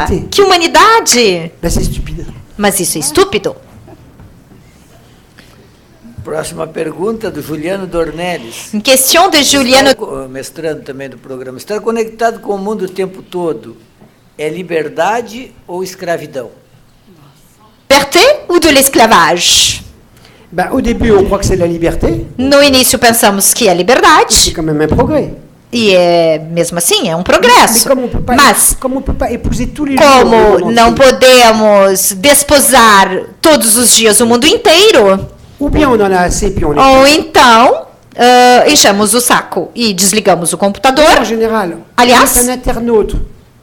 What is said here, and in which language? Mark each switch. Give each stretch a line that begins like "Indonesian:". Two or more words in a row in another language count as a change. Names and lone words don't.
Portuguese: Que humanidade! Mas isso é estúpido. Próxima pergunta do Juliano Dornelles. Em questão de Juliano... Mestrando também do programa. Estar conectado com o mundo o tempo todo é liberdade ou escravidão?
French: Liberté ou de l'esclavage? Au début, on croit que c'est la liberté.
Portuguese: No início pensamos que é liberdade.
French: C'est quand même un progrès.
Portuguese: E é, mesmo assim, é um progresso. Mas, como não podemos desposar todos os dias o mundo inteiro... Ou então, enchemos o saco e desligamos o computador.